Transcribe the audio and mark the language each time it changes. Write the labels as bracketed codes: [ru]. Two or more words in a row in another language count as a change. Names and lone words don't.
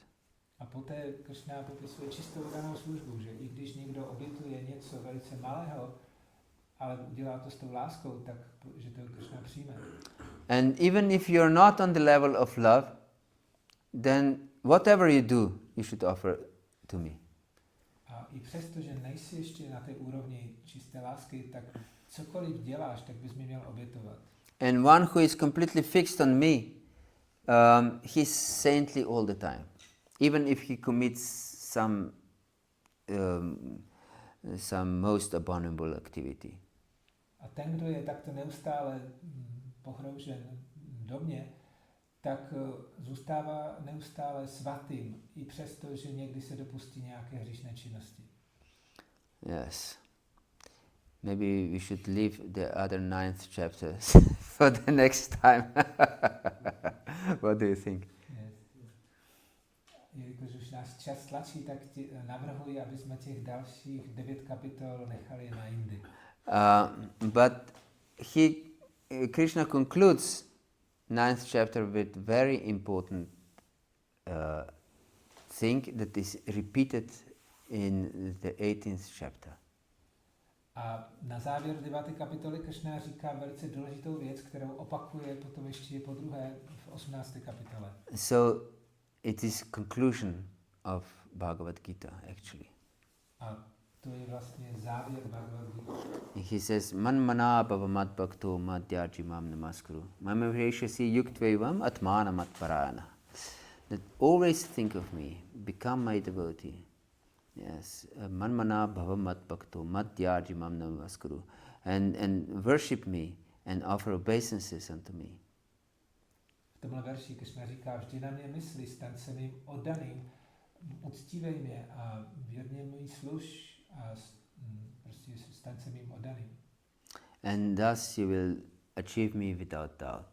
[cs] A poté Krišna popisuje čistou danou službu, že i když někdo obětuje něco velice malého, ale dělá to s tou láskou, tak že to Krišna přijme. [en] And even if you're not on the level of love, then whatever you do, you should offer to me. [cs] A i přesto, že nejsi ještě na té úrovni čisté lásky, tak cokoliv děláš, tak bys mi měl obětovat. [en] And one who is completely fixed on me, he's saintly all the time. Even if he commits some most abominable activity. [cs] A ten, kdo je takto neustále pohroužen do mě, tak zůstává neustále svatým, i přesto, že někdy se dopustí nějaké hříšné činnosti. [en] Yes. Maybe we should leave the other 9th chapter for the next time. What do you think? [cs] Jelikož už nás čas tlačí, tak navrhuji, aby jsme těch dalších 9 kapitol nechali na jindy. [en] But Krishna concludes 9th chapter with very important thing that is repeated in the 18th chapter. [cs] A na závěr 9. kapitoly Krišna říká velice důležitou věc, kterou opakuje potom ještě po druhé v 18. kapitole. [en] So it is conclusion of Bhagavad-gītā actually. [cs] A to je vlastně závěr Bhagavad-gītā. [en] He says, [sa] मन्मना भव मद्भक्तो मद्याजी मां नमस्कुरु. मामेवैष्यसि युक्त्वैवम् आत्मानं मत्परायणः. [en] That always think of me, become my devotee. [sa] Yes, मन्मना भव मद्भक्तो मद्याजी मां नमस्कुरु. [en] And worship me and offer obeisances unto me. [cs] V tomhle verši Krišna říká, vždy na mě mysli, staň se mým oddaným, uctívej mě a věrně mi služ a prostě staň se mým oddaným. [en] And thus you will achieve me without doubt.